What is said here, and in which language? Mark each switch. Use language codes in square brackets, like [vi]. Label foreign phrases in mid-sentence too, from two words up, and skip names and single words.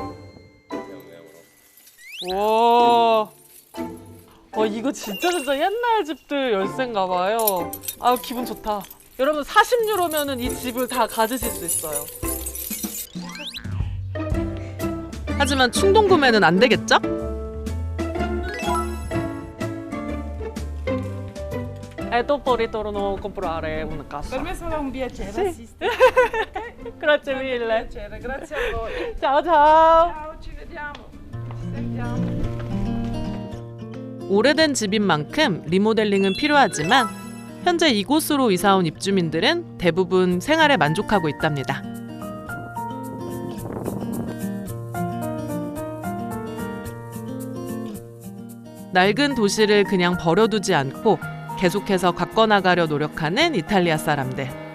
[ko] 와, 이거 진짜 옛날 집들 열쇠인가 봐요. 아, 기분 좋다. 여러분 40유로면은 이 집을 다 가지실 수 있어요. 하지만 충동 구매는 안 되겠죠? [it] dopo ritorno a comprare una casa. Per me sarà un piacere Sì. assistere. Grazie mille. Piacere, grazie a voi. Ciao ciao. Ciao, ci vediamo. Ci sentiamo. [ko] 오래된 집인 만큼 리모델링은 필요하지만 현재 이곳으로 이사온 입주민들은 대부분 생활에 만족하고 있답니다. 낡은 도시를 그냥 버려두지 않고 계속해서 가꿔나가려 노력하는 이탈리아 사람들.